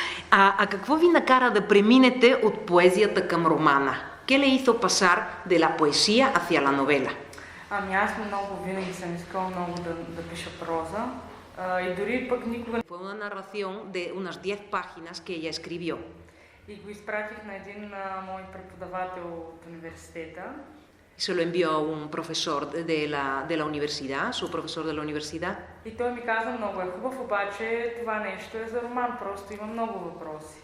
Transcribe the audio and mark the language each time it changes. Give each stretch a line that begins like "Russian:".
Bulgarian: ¿A какво ви накара да преминете от поезията към романа?
Spanish: ¿Qué le hizo pasar de la poesía hacia la novela?
Bulgarian: Ами аз много винаги съм искала много да пиша проза. И дори пък никога...
Spanish: Fue una narración de unas 10 páginas que ella escribió.
Bulgarian: И го изпратих на един мой преподавател от университета.
Spanish: Se lo envió a un profesor de la universidad, su profesor de la universidad.
Bulgarian: И той ми каза, много е хубав, обаче това нещо е за роман, просто има много въпроси.